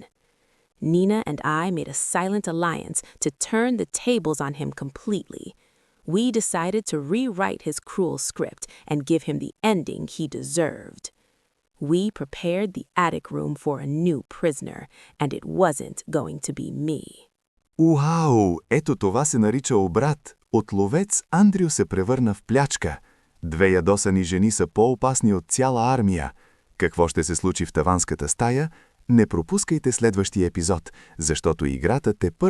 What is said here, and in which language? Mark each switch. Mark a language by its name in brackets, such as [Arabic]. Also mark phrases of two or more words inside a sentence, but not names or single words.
[English] Nina and I made a silent alliance to turn the tables on him completely. We decided to rewrite his cruel script and give him the ending he deserved. We prepared the attic room for a new prisoner, and it wasn't going to be me. [Bulgarian] Уау! Ето това се нарича обрат. От ловец Андрю се превърна в плячка. Две ядосани жени са по-опасни от цяла армия. Какво ще се случи в таванската стая? Не пропускайте следващия епизод, защото играта тепърва загробява.